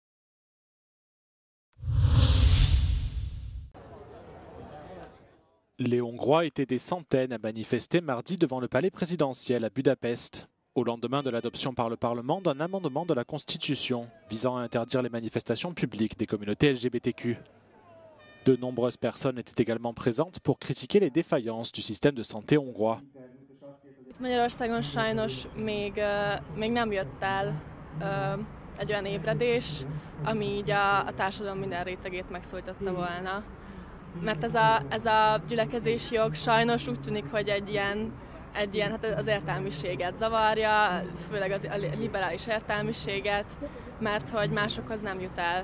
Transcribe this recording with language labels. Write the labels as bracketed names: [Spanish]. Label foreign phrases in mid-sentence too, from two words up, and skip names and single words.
[French] Les Hongrois étaient des centaines à manifester mardi devant le palais présidentiel à Budapest, au lendemain de l'adoption par le Parlement d'un amendement de la Constitution visant à interdire les manifestations publiques des communautés LGBTQ. De nombreuses personnes étaient également présentes pour critiquer les défaillances du système de santé hongrois. [Hungarian] Magyarországon sajnos még nem jött el egy olyan ébredés, ami így a társadalom minden rétegét megszólította volna. Mert ez a gyülekezési jog sajnos úgy tűnik, hogy egy ilyen hát az értelmiséget zavarja, főleg a liberális értelmiséget, mert hogy másokhoz nem jut el.